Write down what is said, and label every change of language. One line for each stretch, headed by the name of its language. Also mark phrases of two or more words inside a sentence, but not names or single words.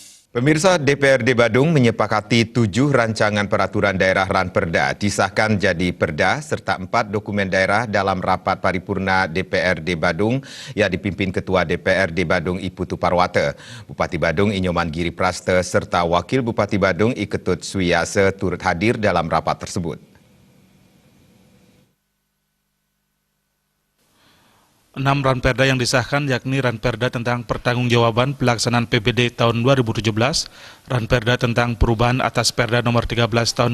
Indonesian: Pemirsa, DPRD Badung menyepakati 7 rancangan peraturan daerah Ranperda disahkan jadi perda serta 4 dokumen daerah dalam rapat paripurna DPRD Badung yang dipimpin Ketua DPRD Badung I Putu Parwata. Bupati Badung I Nyoman Giri Praste serta Wakil Bupati Badung I Ketut Swiyase turut hadir dalam rapat tersebut. 6 ranperda yang disahkan yakni ranperda tentang pertanggungjawaban pelaksanaan PBD tahun 2017, ranperda tentang perubahan atas Perda nomor 13 tahun